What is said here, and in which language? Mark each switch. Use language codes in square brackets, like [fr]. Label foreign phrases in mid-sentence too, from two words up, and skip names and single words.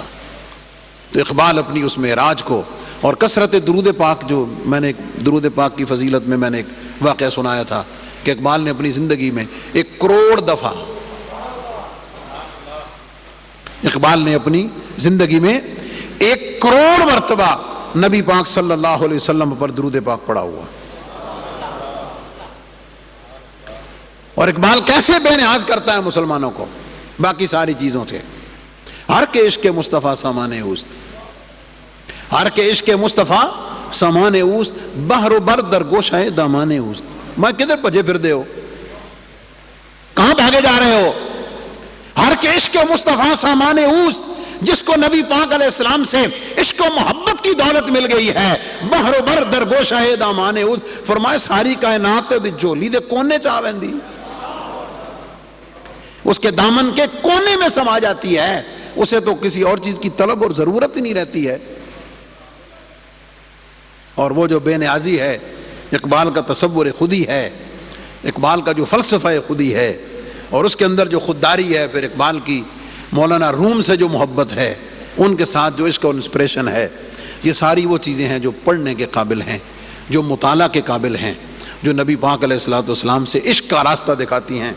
[ur] تو اقبال اپنی اس معراج کو، اور کثرت درود پاک، جو میں نے درود پاک کی فضیلت میں نے ایک واقعہ سنایا تھا کہ اقبال نے اپنی زندگی میں 1 کروڑ دفعہ، اقبال نے اپنی زندگی میں 1 کروڑ مرتبہ نبی پاک [ar] صلی اللہ علیہ وسلم [ur] پر درود پاک پڑھا ہوا۔ اور اقبال کیسے بے نیاز کرتا ہے مسلمانوں کو باقی ساری چیزوں سے۔ [fa] ہر کے عشق مصطفیٰ سامان اوست، ہر کے عشق مصطفیٰ سامان اوست، بحر و بر در گوش ہے دامان اوست۔ [pa] میں کدھر بھجے پھر دے ہو، [ur] کہاں بھاگے جا رہے ہو؟ [fa] ہر کہ عشق مصطفیٰ سامان اوست، [ur] جس کو نبی پاک [ar] علیہ السلام [ur] سے عشق و محبت کی دولت مل گئی ہے، [fa] بحر و بر در گوشہ دامان اوست، [ur] فرمائے [pa] ساری کائنات دی جولی دے کونے چاویندی، [ur] اس کے دامن کے کونے میں سما جاتی ہے، اسے تو کسی اور چیز کی طلب اور ضرورت ہی نہیں رہتی ہے۔ اور وہ جو بے نیازی ہے، اقبال کا تصور خودی ہے، اقبال کا جو فلسفہ خودی ہے، اور اس کے اندر جو خودداری ہے، پھر اقبال کی مولانا روم سے جو محبت ہے، ان کے ساتھ جو عشق اور انسپریشن ہے، یہ ساری وہ چیزیں ہیں جو پڑھنے کے قابل ہیں، جو مطالعہ کے قابل ہیں، جو نبی پاک [ar] علیہ الصلوۃ والسلام [ur] سے عشق کا راستہ دکھاتی ہیں۔